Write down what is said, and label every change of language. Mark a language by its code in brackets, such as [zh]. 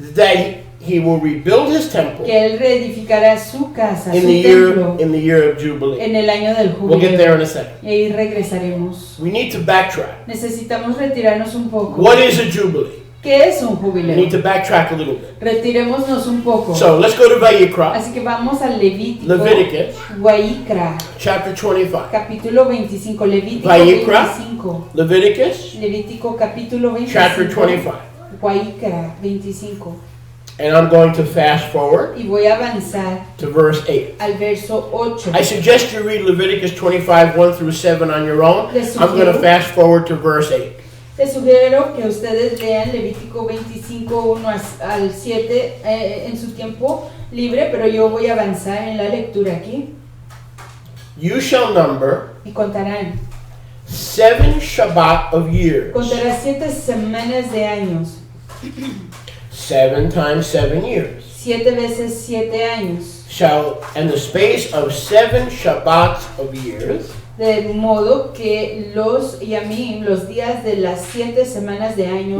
[en] that he will rebuild his temple [es] que él reedificará su casa, [en] in [es] su [en] the [es] templo, [en] year of Jubilee. [es] en el año del [en] We'll get there [es] jubileo. [en] in a second. [es] Y ahí regresaremos. [en] We need to backtrack. [es] Necesitamos retirarnos un poco. [en] What is a Jubilee? [es] ¿Qué es un [en] We need [es] jubileo? [en] to backtrack a little bit. [es] Retirémonos un poco. [en] So let's go to Vayikra, [es] Así que vamos al Levítico, [en] Leviticus, [es] Guayicra, [en] chapter 25. [es] capítulo 25. Levítico [en] Vayikra. [es] 25. [en] Leviticus, [es] Levítico capítulo 25. [en] chapter 25. [es] Guayicra 25. [en] And I'm going to fast forward [es] Y voy a avanzar [en] to verse 8. [es] al verso 8. [en] I suggest you read Leviticus 25, 1 through 7 on your own. [es] Les [en] I'm going to [es] sugiero- [en] fast forward to verse 8. [es] Les sugiero que ustedes lean Levítico 25, 1 al 7 en su tiempo libre, pero yo voy a avanzar en la lectura aquí. [en] You shall number [es] Y contarán. [en] 7 Shabbat of years. [es] Contará 7 semanas de años. [en] 7 times 7 years. [es] 7 veces 7 años. [en] And the space of 7 Shabbats of years, [es] De modo que los yamim, los días de las 7 semanas de años,